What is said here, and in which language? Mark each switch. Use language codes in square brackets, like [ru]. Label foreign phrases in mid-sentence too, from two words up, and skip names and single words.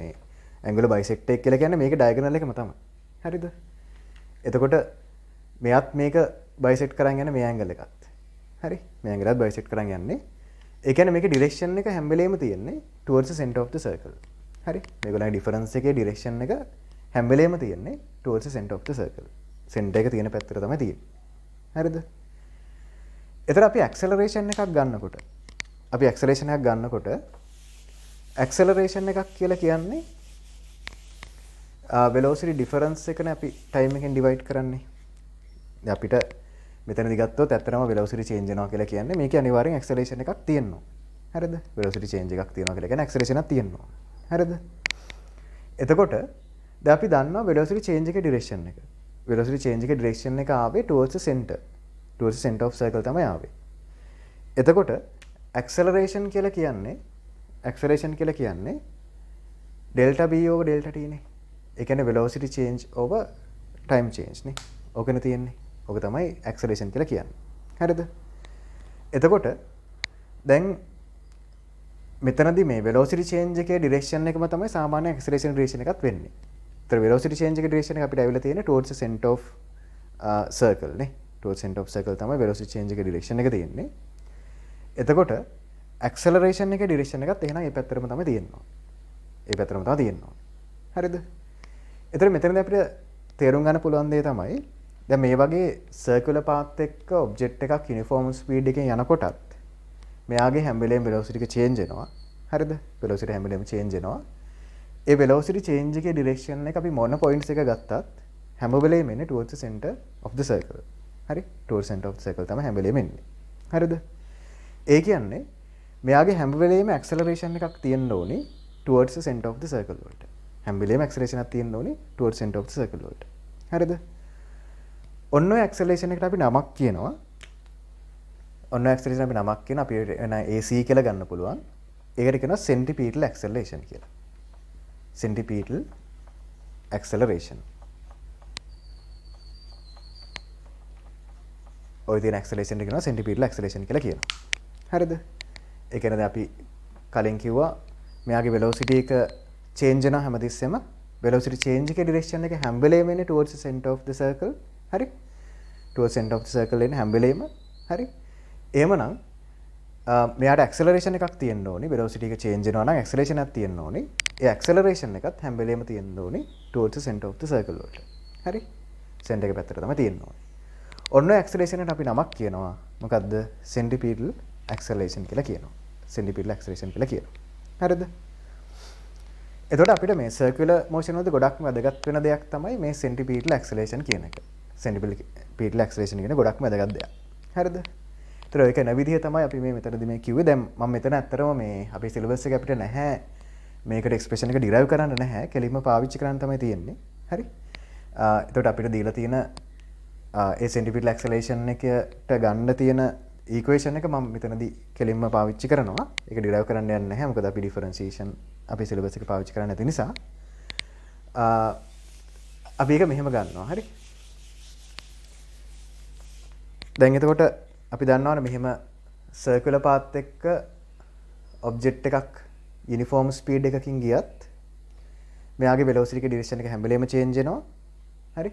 [si] අතර මේ [en] angular bisector [si] එක කියලා කියන්නේ මේක ඩයගනල් එකම තමයි. හරිද? එතකොට මෙයත් මේක බයිසෙක්ට් කරන් යන මේ ඇංගල් එකත්. හරි? මේ ඇංගලත් බයිසෙක්ට් කරන් යන්නේ. ඒ කියන්නේ මේකේ ඩිරෙක්ෂන් එක හැම වෙලේම තියෙන්නේ [en] towards the center of the circle. [si] හරි? මේගොල්ලන්ගේ ඩිෆරන්ස් එකේ ඩිරෙක්ෂන් එක හැම වෙලේම තියෙන්නේ [en] towards the center of the circle. [si] සෙන්ටර් එක තියෙන පැත්තට තමයි තියෙන්නේ. හරිද? එතන අපි ඇක්සලරේෂන් එකක් ගන්නකොට ඇක්සලරේෂන් එකක් කියලා කියන්නේ [en] velocity difference [si] එකනේ අපි time එකෙන් divide කරන්නේ. දැන් අපිට මෙතනදි ගත්තොත් ඇත්තටම [en] velocity change [si] වෙනවා කියලා කියන්නේ මේකේ අනිවාර්යෙන් acceleration එකක් තියෙනවා. හරිද? [en] velocity change [si] එකක් තියෙනවා කියලා කියන්නේ acceleration එකක් තියෙනවා. හරිද? එතකොට දැන් අපි දන්නවා [en] velocity change [si] එකේ direction එක. [en] velocity change [si] එකේ direction එක ආවේ [en] towards the center. towards the center of circle [si] තමයි ආවේ. එතකොට acceleration කියලා කියන්නේ [en] delta b over delta t [si] නේ. ඒ කියන්නේ [en] velocity change over time change [si] නේ. ඕකනේ තියෙන්නේ. ඕක තමයි acceleration කියලා කියන්නේ. හරිද? එතකොට දැන් මෙතනදී මේ [en] velocity change [si] එකේ direction එකම තමයි සාමාන්‍ය [en] acceleration direction [si] එකත් වෙන්නේ. ඒතර [en] velocity change [si] එකේ direction එක අපිට ඇවිල්ලා තියෙන්නේ [en] towards the center of circle [si] නේ. [en] towards center of circle [si] තමයි [en] velocity change [si] එකේ direction එක තියෙන්නේ. එතකොට acceleration එකේ direction එකත් එහෙනම් මේ පැත්තටම තමයි තියෙන්නේ. ඒ පැත්තටම තමයි තියෙන්නේ. හරිද? එතන මෙතනදී අපිට තේරුම් ගන්න පුළුවන් දේ තමයි දැන් මේ වගේ [en] circular path [si] එක්ක object එකක් [en] uniform speed [si] එකෙන් යනකොටත් මෙයාගේ හැම වෙලේම velocity එක change වෙනවා. හරිද? velocity හැම වෙලේම change වෙනවා. ඒ [en] velocity change [si] එකේ direction එක අපි මොන points එක ගත්තත් හැම වෙලේම එන්නේ [en] towards the center of the circle. [si] හරි? [en] towards center of the circle [si] තමයි හැම වෙලේම එන්නේ. හරිද? ඒ කියන්නේ මෙයාගේ හැම වෙලේම acceleration එකක් තියෙන්න ඕනේ [en] towards the center of the circle [si] වලට. හැම වෙලේම acceleration එකක් තියෙන්න ඕනේ [en] towards center of the circle [si] වලට. හරිද? ඔන්න ඔය acceleration එකට අපි නමක් කියනවා. ඔන්න acceleration අපි නමක් කියන අපි එන AC කියලා ගන්න පුළුවන්. ඒකට කියනවා [en] centripetal acceleration [si] කියලා. [en] centripetal acceleration. [si] ඔය තියෙන acceleration එක කියනවා [en] centripetal acceleration [si] කියලා කියනවා. හරිද? ඒ කියන්නේ දැන් අපි කලින් කිව්වා මෙයාගේ velocity එක change වෙනවා හැමතිස්සෙම [en] velocity change [si] එකේ direction එක හැම වෙලේම එන්නේ [en] towards the center of the circle. [si] හරි? [en] towards center of the circle [si] එන්නේ හැම වෙලේම. හරි? එහෙමනම් මෙයාට acceleration එකක් තියෙන්න ඕනේ. velocity එක change වෙනවා නම් acceleration එකක් තියෙන්න ඕනේ. ඒ acceleration එකත් හැම වෙලේම තියෙන්න ඕනේ [en] towards the center of the circle [si] වලට. හරි? center එක පැත්තට තමයි තියෙන්න ඕනේ. ඔන්න ඔය acceleration එකට අපි නමක් කියනවා. මොකද්ද? [en] centripetal acceleration [si] කියලා කියනවා. [en] centripetal acceleration [si] කියලා කියනවා. හරිද? එතකොට අපිට මේ [en] circular motion [si] වලදී ගොඩක්ම වැදගත් වෙන දෙයක් තමයි මේ [en] centripetal acceleration [si] කියන එක. [en] centripetal acceleration [si] කියන ගොඩක්ම වැදගත් දෙයක්. හරිද? ඒතර ඒක වෙන විදිහ තමයි අපි මේ මෙතනදී මේ කිව්වේ. දැන් මම මෙතන ඇත්තටම මේ අපේ syllabus එකේ අපිට නැහැ මේකට expression එක derive කරන්න නැහැ. කෙලින්ම පාවිච්චි කරන්න තමයි තියෙන්නේ. හරි? එතකොට අපිට දීලා තියෙන ඒ [en] centripetal acceleration [si] එකට ගන්න තියෙන equation එක මම මෙතනදී කෙලින්ම පාවිච්චි කරනවා. ඒක derive කරන්න යන්නේ නැහැ. මොකද අපි differentiation අපේ syllabus එක පාවිච්චි කරන්නේ නැති නිසා. අපි ඒක මෙහෙම ගන්නවා. හරි? දැන් එතකොට අපි දන්නවනේ මෙහෙම [en] circular path [si] එක්ක object එකක් [en] uniform speed [si] එකකින් ගියත් මෙයාගේ velocity එකේ direction එක හැම වෙලේම change වෙනවා. හරි?